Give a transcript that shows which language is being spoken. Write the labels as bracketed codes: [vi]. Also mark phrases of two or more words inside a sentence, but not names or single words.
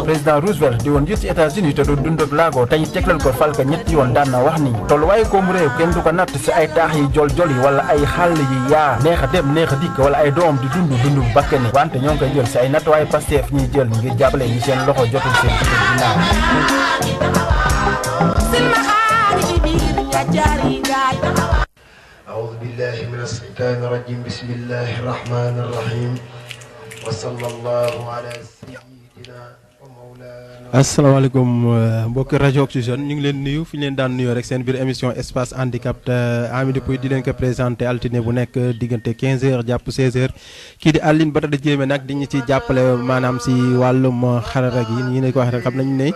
[wo] président Roosevelt di woon njiit ci États-Unis te doon dund ak laago tey teglal ko fal ka ñetti yoon daan na wax ni tolluwaayu koomu réew kenn du ko natt si ay taax yi jol-jol yi wala ay xàll yi yaa neex a dem neex a dikk wala ay doom di dund bakkani wante ñoo ngi koy jël si ay nattuwaay Pastef ñuy jël ngir jàppale ñi seen loxo jotul seen ginnaaw. [ar] أعوذ بالله من الشيطان الرجيم بسم الله الرحمن الرحيم وصلى الله على سيدنا ومولانا. [wo] asalaamaaleykum mbokki rajo Oxygène ñu ngi leen nuyu fi ñu leen daan nuyoo rek seen biir émission espace handicap te Amidou Pouy di leen ko présenté altine bu nekk diggante 15h jàpp 16h kii di Aline Badara Diémé nag di ñu ci jàppale maanaam si wàllum xarala gi ñu ne ko wax rek xam nañu ne.